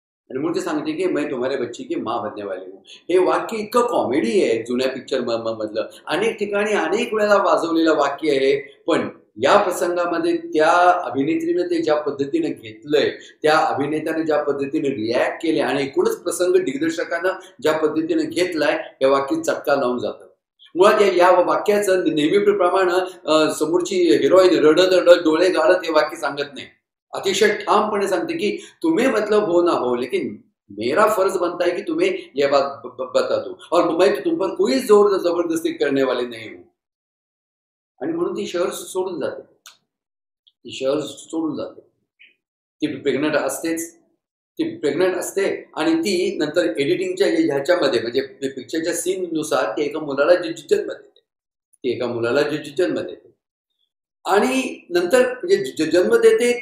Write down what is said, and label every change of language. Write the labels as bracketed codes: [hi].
[mr] आणि म्हणून ते सांगते की [hi] मैं तुम्हारे बच्ची की माँ बनने वाली हूँ. [mr] हे वाक्य इतकं कॉमेडी आहे जुन्या पिक्चर मधलं, अनेक ठिकाणी अनेक वेळेला वाजवलेलं वाक्य आहे. पण या प्रसंगामध्ये त्या अभिनेत्रीने ते ज्या पद्धतीने घेतलंय, त्या अभिनेत्याने ज्या पद्धतीने रिॲक्ट केले आणि एकूणच प्रसंग दिग्दर्शकानं ज्या पद्धतीने घेतलाय, या वाक्यात चटका लावून जातं. मुळात या वाक्याचं नेहमीप्रमाणे समोरची हिरोईन रडत रडत डोळे गाळत हे वाक्य सांगत नाही, अतिशय ठामपणे सांगते की [hi] तुम्हें मतलब हो ना हो, लेकिन मेरा फर्ज बनता है कि तुम्हें यह बात बता दूं, और मैं तुम पर कोई जोर जबरदस्ती करने वाले नहीं हूं. [mr] आणि म्हणून ती शहर सोडून जाते. ती शहर सोडून जाते. ती प्रेग्नंट असतेच. ती प्रेग्नंट असते आणि ती नंतर एडिटिंगच्या ह्याच्यामध्ये म्हणजे पिक्चरच्या सीन नुसार ती एका मुलाला जन्म देते. ती एका मुलाला जन्म देते आणि नंतर म्हणजे जन्म देते.